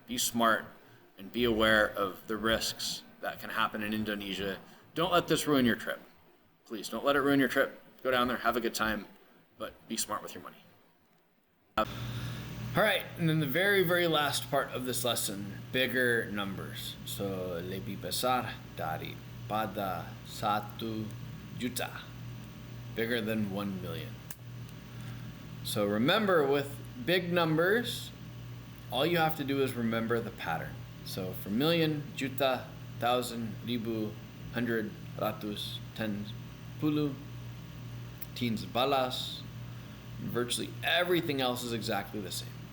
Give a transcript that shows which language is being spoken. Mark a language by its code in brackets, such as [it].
[en] Be smart and be aware of the risks that can happen in Indonesia. Don't let this ruin your trip. Please, don't let it ruin your trip. Go down there, have a good time, but be smart with your money. All right, and then the very, very last part of this lesson, bigger numbers. [id] So, lebih besar daripada 1 juta. [en] Bigger than 1 million. So remember, with big numbers, all you have to do is remember the pattern. So for million, juta, thousand, ribu, hundred, ratus, tens, puluh, teens, balas, virtually everything else is exactly the same.